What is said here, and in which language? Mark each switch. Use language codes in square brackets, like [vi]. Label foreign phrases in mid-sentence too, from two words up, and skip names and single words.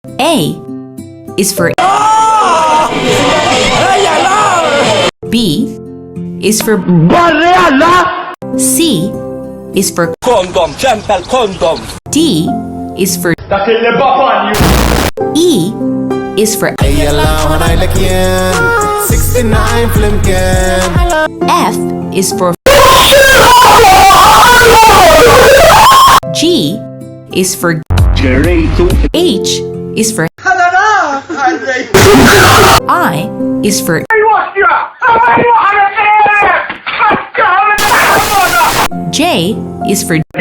[en] A is for B is for C is for [mt] Condom, ċempel condom. [en] D is for [mt] Dak il [en] E is for [mt] Ejja ngħidlek jien 69 flimkien. [en] F is for G is for H is for I is for J is for